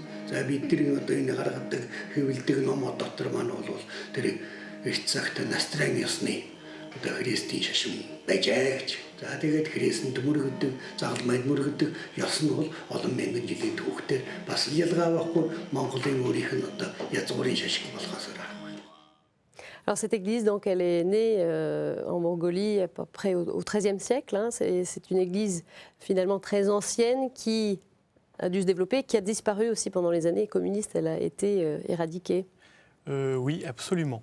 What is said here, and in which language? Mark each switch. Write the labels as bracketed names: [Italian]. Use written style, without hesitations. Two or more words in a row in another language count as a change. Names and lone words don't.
[Mongolian] За бидний одоо энэ гаргадаг хэвлдэг номоо дотор маань бол тэр эрт цагт настрын ёсны одоо христийн шашин байжээ гэж. За тэгээд христэнд мөргөдөг, загалмайд мөргөдөг ёс нь бол олон мянган жилийн түүхтэй бас ялгаа байхгүй Монголын өөрийнх нь одоо язгуурын шашин болохоос. [French] Alors cette église, donc, elle est née en Mongolie à peu près au XIIIe siècle. C'est une église finalement très ancienne qui a dû se développer, qui a disparu aussi pendant les années communistes. Elle a été éradiquée. Oui, absolument.